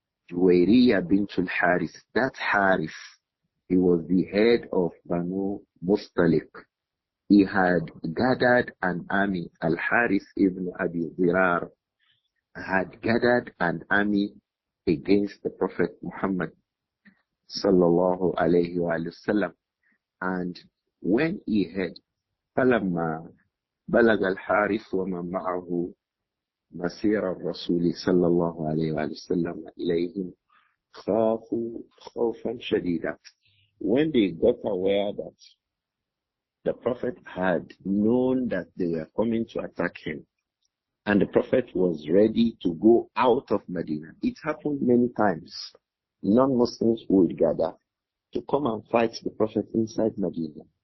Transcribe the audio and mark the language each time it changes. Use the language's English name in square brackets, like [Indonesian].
[English] Juwayriyah bintul Harith. That Harith, he was the head of Banu Mustaliq. He had gathered an army. Al-Harith ibn Abi Dirar had gathered an army against the Prophet Muhammad sallallahu alayhi wa sallam. And when he had [Arabic] فلما بلغ الحارث ومن معه مسير الرسول صلى الله عليه وسلم إليهم خافوا خوفا شديدا. [English] When they got aware that the Prophet had known that they were coming to attack him, and the Prophet was ready to go out of Medina. It happened many times. Non-Muslims would gather to come and fight the Prophet inside Medina.